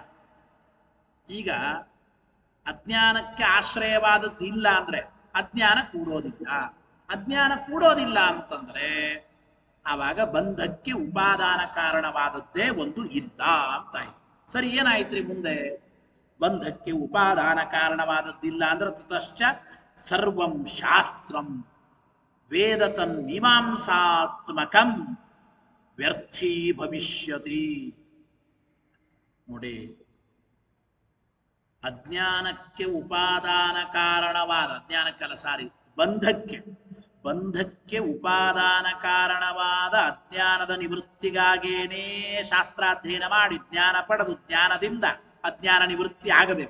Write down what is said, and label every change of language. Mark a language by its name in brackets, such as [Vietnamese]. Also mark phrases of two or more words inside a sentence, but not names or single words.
[Kannada] ಈಗ ಅಜ್ಞಾನಕ್ಕೆ ಆಶ್ರಯವಾದದ್ದು ಇಲ್ಲ ಅಂದ್ರೆ ಅಜ್ಞಾನ ಕೂಡೋದಿಲ್ಲ. ಅಜ್ಞಾನ ಕೂಡೋದಿಲ್ಲ ಅಂತಂದ್ರೆ ಆವಾಗ ಬಂಧಕ್ಕೆ ಉಪಾದಾನ ಕಾರಣವಾದದ್ದೇ ಒಂದು ಇಲ್ಲ ಅಂತಾಯ್ತು. ಸರಿ, ಏನಾಯ್ತ್ರಿ ಮುಂದೆ? ಬಂಧಕ್ಕೆ ಉಪಾದಾನ ಕಾರಣವಾದದ್ದಿಲ್ಲ ಅಂದ್ರೆ [Sanskrit] ತತಶ್ಚ ಸರ್ವಂ ಶಾಸ್ತ್ರಂ ವೇದತನ್ ಮೀಮಾಂಸಾತ್ಮಕಂ ವ್ಯರ್ಥೀ ಭವಿಷ್ಯತಿ. [Kannada] ನೋಡಿ, ಅಜ್ಞಾನಕ್ಕೆ ಉಪಾದಾನ ಕಾರಣವಾದ, ಅಜ್ಞಾನಕ್ಕಲ್ಲ ಸಾರಿ, ಬಂಧಕ್ಕೆ ಉಪಾದಾನ ಕಾರಣವಾದ ಅಜ್ಞಾನದ ನಿವೃತ್ತಿಗಾಗೇನೇ ಶಾಸ್ತ್ರಾಧ್ಯಯನ ಮಾಡಿ ಜ್ಞಾನ ಪಡೆದು ಜ್ಞಾನದಿಂದ ಅಜ್ಞಾನ ನಿವೃತ್ತಿ ಆಗಬೇಕು.